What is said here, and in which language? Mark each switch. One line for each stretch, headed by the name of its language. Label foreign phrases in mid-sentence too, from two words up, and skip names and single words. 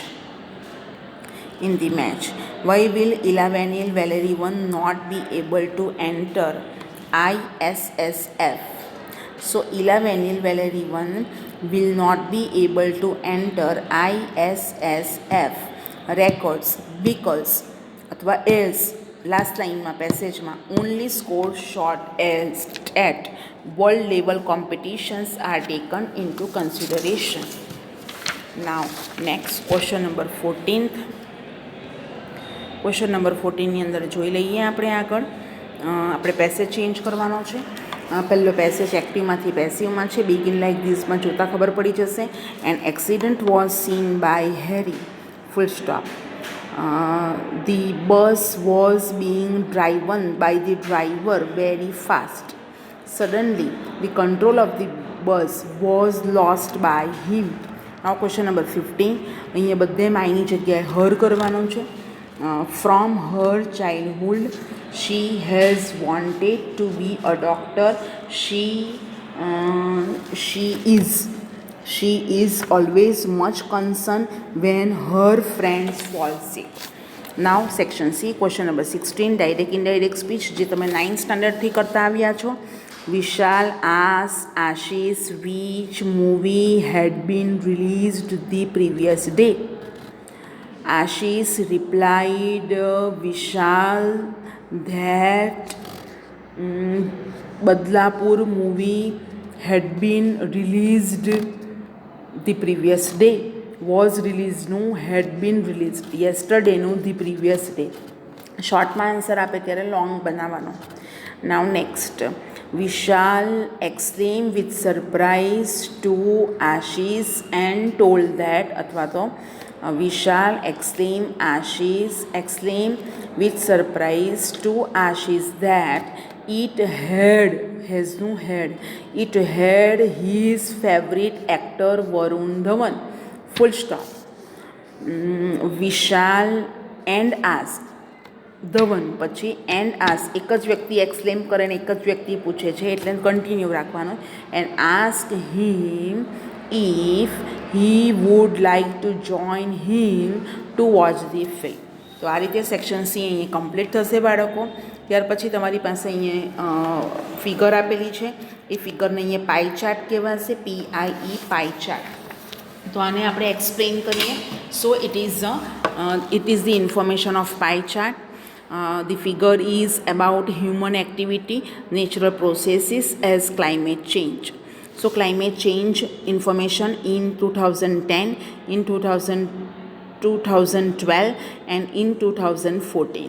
English: In the match, why will Ilavenil Valerian not be able to enter ISSF? So Ilavenil Valerian will not be able to enter ISSF records because અથવા else
Gujarati: લાસ્ટ લાઇનમાં પેસેજમાં
English: only score shot else at world level competitions are taken into consideration. Now next question number 14th. question number
Gujarati: 14ની અંદર જોઈ લઈએ આપણે પેસેજ ચેન્જ કરવાનો છે. પહેલો પેસેજ એક્ટિવમાંથી પેસિવમાં છે.
English: begin like this
Gujarati: જોતાં ખબર પડી જશે.
English: And accident was seen by Harry full stop. The bus was being driven by the driver very fast. Suddenly the control of the bus was lost by him.
Gujarati: આ
English: question number
Gujarati: 15. અહીંયા બધે માયની જગ્યાએ હર કરવાનું છે.
English: From her childhood, she has wanted to be a doctor. She is always much concerned when her friends fall sick. Now section C, question number 16, direct indirect speech
Gujarati: જે તમે 9th સ્ટાન્ડર્ડથી કરતા આવ્યા છો.
English: Vishal asked Ashish which movie had been released the previous day. Ashish replied Vishal that Badlapur movie had been released the previous day. Was released, no, had been released yesterday, no, the previous day.
Gujarati: શોર્ટમાં આન્સર આપે ત્યારે લોંગ બનાવવાનો.
English: Now next, Vishal exclaimed with surprise to Ashish and told that
Gujarati: અથવા તો
English: Vishal exclaimed with surprise to Ashish that it had his favorite actor Varun Dhawan. Full stop. Vishal and asked
Gujarati: ધવન પછી
English: and ask
Gujarati: એક જ વ્યક્તિ એક્સપ્લેન કરે ને એક જ વ્યક્તિ પૂછે છે એટલે કન્ટિન્યુ રાખવાનું.
English: and ask him if he would like to join him to watch the film.
Gujarati: તો આ રીતે
English: section C
Gujarati: અહીંયા કમ્પ્લીટ થશે બાળકો. ત્યાર પછી તમારી પાસે અહીંયા ફિગર આપેલી છે. એ ફિગરને અહીંયા
English: pie chart
Gujarati: કહેવાશે. PIE
English: pie chart.
Gujarati: તો આને આપણે એક્સપ્લેન કરીએ.
English: So it is the information of pie chart. The figure is about human activity, natural processes as climate change. So climate change information in 2010, in 2012 and in 2014.